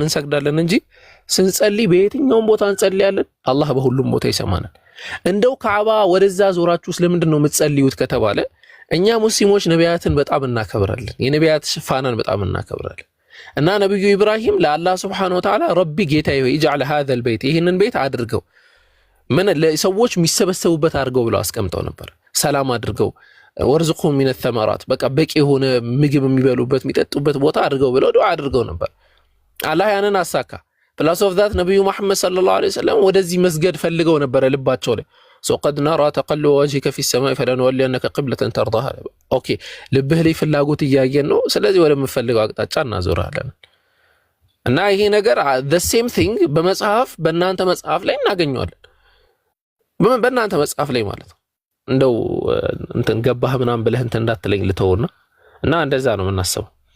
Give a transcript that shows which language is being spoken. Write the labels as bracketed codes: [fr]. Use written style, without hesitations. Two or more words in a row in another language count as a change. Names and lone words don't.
[am] እንሰግዳለን እንጂ ስንጸልይ በየትኛውም ቦታ እንጸልያለን። አላህ በሁሉም ቦታ ይሰማናል። እንደው ካዕባ ወደዛ ዞራችሁ ስለምንድን ነው የምትጸልዩት ከተባለ እኛ ሙስሊሞች ነቢያትን በጣም እናከብራለን። የነቢያት ፋናን በጣም እናከብራለን እና ነብዩ ኢብራሂም ለአላህ Subhanahu [ar] وتعالى [am] ረቢ ጌታዬ ሆይ [ar] اجعل هذا البيت [am] ይህንን ቤት አድርገው ምን ለሰዎች የሚሰበሰቡበት አድርገው ብለው አስቀምጠው ነበር። ሰላም አድርገው [ar] وارزقهم من الثمرات [am] በቃ በቂ የሆነ ምግብ የሚበሉበት የሚጠጡበት ቦታ አድርገው ብለው ዱዓ አድርገው ነበር። አላህ ያንን አሳካ። [en] plus of that [am] ነብዩ መሐመድ [ar] صلى الله عليه وسلم [am] ወደዚህ መስገድ ፈልገው ነበር ልባቸው ላይ [ar] قد نرى تقلب وجهك في السماء فلنولينك قبلة ترضاها። [am] ኦኬ ልብህ ላይ ፍላጎት እያየን ነው። ስለዚህ ወደምፈልገው አቅጣጫ እናዞራለን እና ይሄ ነገር [en] the same thing [am] በመጽሐፍ በእናንተ መጽሐፍ ላይ እናገኘዋለን። በእናንተ መጽሐፍ ላይ ማለት ነው። እንደው እንትን ገባህ ምናምን ብለህ እንትን እንዳትለኝ ልተውና እና እንደዛ ነው የምናስበው።